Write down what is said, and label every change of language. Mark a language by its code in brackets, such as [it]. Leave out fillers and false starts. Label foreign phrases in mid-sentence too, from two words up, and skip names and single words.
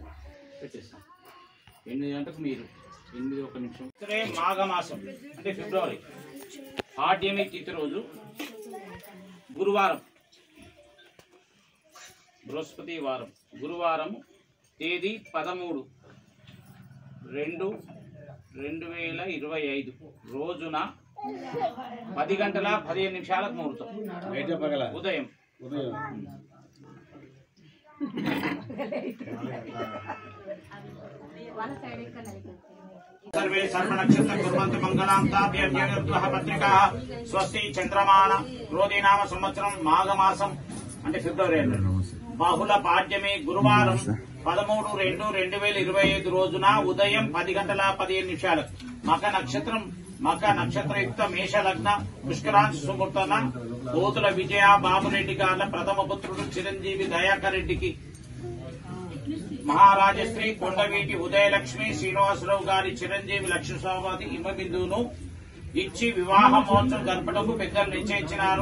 [te] మాఘమాసం అంటే ఫిబ్రవరి పాడ్యమి తిథి రోజు గురువారం, బృహస్పతి వారం, గురువారం తేదీ 13/2/2025 రోజున 10:15 ముహూర్తం, ఉదయం. [sa] सर्वे सर्वनक्षत्र कुर्वन्तु मंगलां ताभ्यः पत्रिका स्वस्ति चंद्रमान क्रोधी नाम संवत्सరం మాఘమాసం [te] అంటే ఫిబ్రవరి బహుళ పాడ్యమి గురువారం 13/2/2025 రోజున ఉదయం 10:15 మక నక్షత్రయుక్త మేష లగ్న పుష్కరాంశ సుముహూర్తాన పోతుల విజయ బాబురెడ్డి గార్ల ప్రథమ పుత్రుడు చిరంజీవి దయాకర్ రెడ్డికి మహారాజశ్రీ కొండవీటి ఉదయలక్ష్మి శ్రీనివాసరావు గారి చిరంజీవి లక్ష్మీస్వామి ఇమ్మబిందును ఇచ్చి వివాహ మహోత్సవం జరపటకు పెద్దలు నిశ్చయించినారు.